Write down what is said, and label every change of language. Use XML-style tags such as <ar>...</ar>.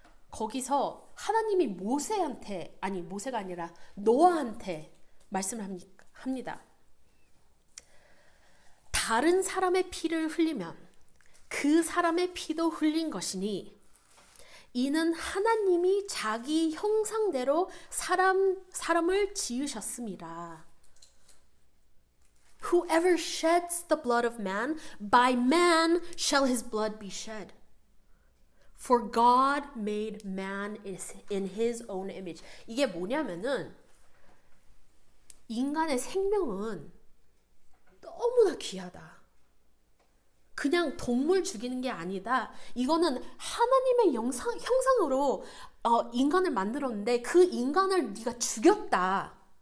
<ko>거기서 하나님이 모세한테, 아니 모세가 아니라 노아한테 말씀을 합니다. 다른 사람의 피를 흘리면 그 사람의 피도 흘린 것이니 이는 하나님이 자기 형상대로 사람을 지으셨습니다.</ko> <en>Whoever sheds the blood of man, by man shall his blood be shed. For God made man in his own image.</en> <ko>이게 뭐냐면은 인간의 생명은 너무나 귀하다. 그냥 동물 죽이는 게 아니다. 이거는 하나님의 형상으로 인간을 만들었는데 그 인간을 네가 죽였다.</ko>